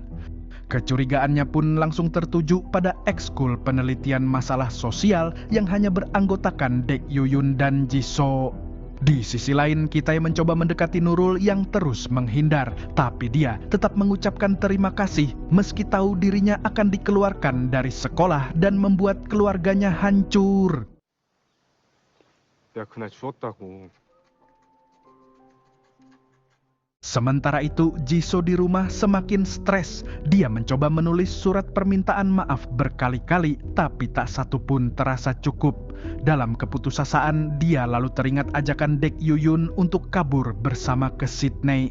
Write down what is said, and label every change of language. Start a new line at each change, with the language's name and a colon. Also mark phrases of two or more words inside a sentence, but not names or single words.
Indonesian: Kecurigaannya pun langsung tertuju pada ekskul penelitian masalah sosial yang hanya beranggotakan Dek Yuyun dan Jisoo. Di sisi lain, Kitai mencoba mendekati Nurul yang terus menghindar, tapi dia tetap mengucapkan terima kasih meski tahu dirinya akan dikeluarkan dari sekolah dan membuat keluarganya hancur.
Korean: 내가 그날 죽었다고.
Indonesian: Sementara itu, Jisoo di rumah semakin stres. Dia mencoba menulis surat permintaan maaf berkali-kali, tapi tak satu pun terasa cukup. Dalam keputusasaan, dia lalu teringat ajakan Dek Yuyun untuk kabur bersama ke Sydney.